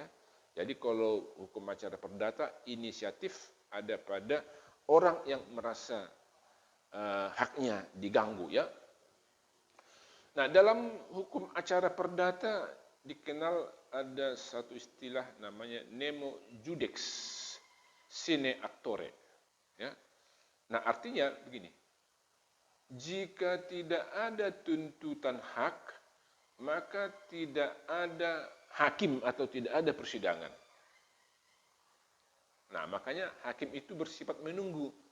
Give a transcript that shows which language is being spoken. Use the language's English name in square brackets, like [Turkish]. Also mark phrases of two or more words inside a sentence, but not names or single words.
[Indonesian] Jadi kalau hukum acara perdata, inisiatif ada pada orang yang merasa haknya diganggu ya. Nah, dalam hukum acara perdata dikenal ada satu istilah namanya [Latin] nemo judex sine actore. [Indonesian] Ya. Nah, artinya begini, jika tidak ada tuntutan hak, maka tidak ada hakim atau tidak ada persidangan. Nah, makanya hakim itu bersifat menunggu.